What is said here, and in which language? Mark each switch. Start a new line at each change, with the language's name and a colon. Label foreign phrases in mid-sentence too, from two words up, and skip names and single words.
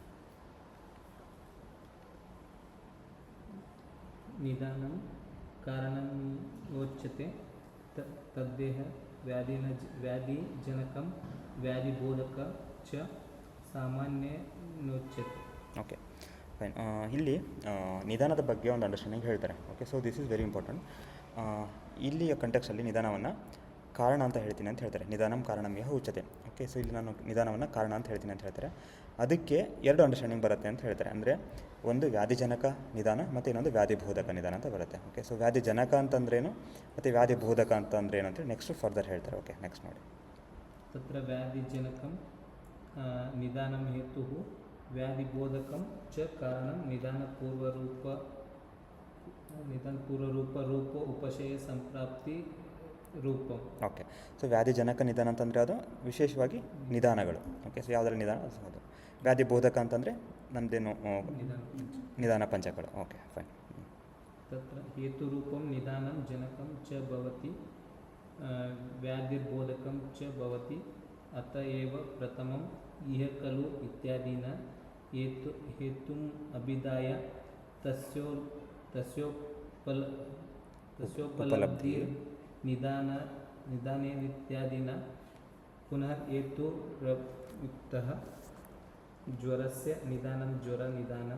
Sanskrit: ನಿಧಾನಂ ಕಾರಣಮೋಚ್ಯತೆ ತದ್ದೇಹ ವ್ಯಾಧಿಜನಕಂ ವ್ಯಾಧಿಬೋಧಕ ಚ ಸಾಮಾನ್ಯನೋಚ್ಯತೆ.
English: OK, fine.
Kannada: ಇಲ್ಲಿ ನಿಧಾನದ ಬಗ್ಗೆ ಒಂದು ಅಂಡರ್ಸ್ಟ್ಯಾಂಡಿಂಗ್ ಹೇಳ್ತಾರೆ.
English: OK, so this is very important.
Kannada: ಇಲ್ಲಿಯ ಕಂಟೆಕ್ಸ್ಟಲ್ಲಿ ನಿಧಾನವನ್ನು ಕಾರಣ ಅಂತ ಹೇಳ್ತೀನಿ ಅಂತ ಹೇಳ್ತಾರೆ.
Sanskrit: ನಿಧಾನಂ ಕಾರಣಂ ಯಹ ಉಚ್ಯತೆ.
English: OK, so
Kannada: ಇಲ್ಲಿ ನಾನು ನಿಧಾನವನ್ನು ಕಾರಣ ಅಂತ ಹೇಳ್ತೀನಿ ಅಂತ ಹೇಳ್ತಾರೆ. ಅದಕ್ಕೆ 2 ಅಂಡರ್ಸ್ಟ್ಯಾಂಡಿಂಗ್ ಬರುತ್ತೆ ಅಂತ ಹೇಳ್ತಾರೆ. ಅಂದರೆ ಒಂದು ವ್ಯಾಧಿಜನಕ ನಿಧಾನ ಮತ್ತು ಇನ್ನೊಂದು ವ್ಯಾಧಿಬೋಧಕ ನಿಧಾನ ಅಂತ ಬರುತ್ತೆ.
English: OK, so
Kannada: ವ್ಯಾಧಿಜನಕ ಅಂತಂದ್ರೇನು ಮತ್ತು ವ್ಯಾಧಿಬೋಧಕ ಅಂತಂದ್ರೇನು ಅಂತೇಳಿ
English: next further
Kannada: ಹೇಳ್ತಾರೆ.
English: OK, next ನೋಡಿ.
Sanskrit: ತತ್ರ ವ್ಯಾಧಿಜನಕಂ ನಿಧಾನಂ ಹೇತುಃ ವ್ಯಾಧಿಬೋಧಕಂ ಚ ಕಾರಣಂ ನಿಧಾನ ಪೂರ್ವರೂಪ ಉಪಶಯ ಸಂಪ್ರಾಪ್ತಿ ರೂಪಂ.
English: OK, so
Kannada: ವ್ಯಾಧಿಜನಕ ನಿಧಾನ ಅಂತಂದರೆ ಅದು ವಿಶೇಷವಾಗಿ ನಿಧಾನಗಳು.
English: OK, so
Kannada: ಯಾವುದರ ನಿಧಾನ ಅದು. ವ್ಯಾಧಿಬೋಧಕ ಅಂತಂದರೆ ನಮ್ಮದೇನು ನಿಧಾನ ಪಂಚಗಳು.
English: OK, fine.
Sanskrit: ತತ್ರ ಹೇತುರೂಪಂ ನಿಧಾನಂ ಜನಕಂ ಚ ಭವತಿ ವ್ಯಾಧಿರ್ಬೋಧಕಂ ಚ ಭವತಿ ಅತ ಏವ ಪ್ರಥಮಂ ಇಹ ಖಲು ಇತ್ಯಾದಿನ ಹೇತುಂ ಅಭಿಧಾಯ ತಸ್ಯೋಪಲಬ್ಧಿ ನಿಧಾನೇನಿತ್ಯಾದಿನ ಪುನಃ ಹೇತುರಯುಕ್ತಃ ಜ್ವರಸ್ಯ ನಿಧಾನಂ ಜ್ವರ ನಿಧಾನಂ.